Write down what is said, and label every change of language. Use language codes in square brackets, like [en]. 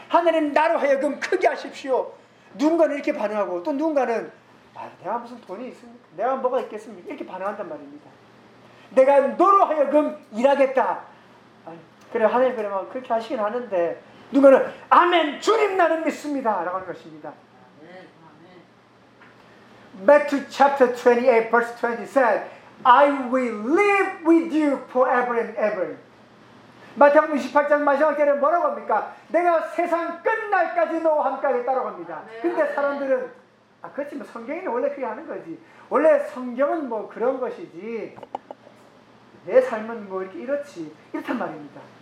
[ko] 하나님 나로 하여금 크게 하십시오. 누군가는 이렇게 반응하고 또 누군가는 아, 내가 무슨 돈이 있습니까? 내가 뭐가 있겠습니까? 이렇게 반응한단 말입니다. 내가 너로 하여금 일하겠다. 그래 하늘 그러면 그렇게 하시긴 하는데 누구는 아멘 주님 나는 믿습니다 라고 하는 것입니다. 아멘, 아멘. [en] Matthew chapter 28 verse 20 said I will live with you forever and ever. [ko] 마태복음 28장 마지막 때는 뭐라고 합니까? 내가 세상 끝날까지 너와 함께 하겠다라고 합니다. 아멘, 근데 아멘. 사람들은 아 그렇지 뭐 성경이 원래 그렇게 하는 거지 원래 성경은 뭐 그런 것이지 내 삶은 뭐 이렇게 이렇지 이렇단 말입니다.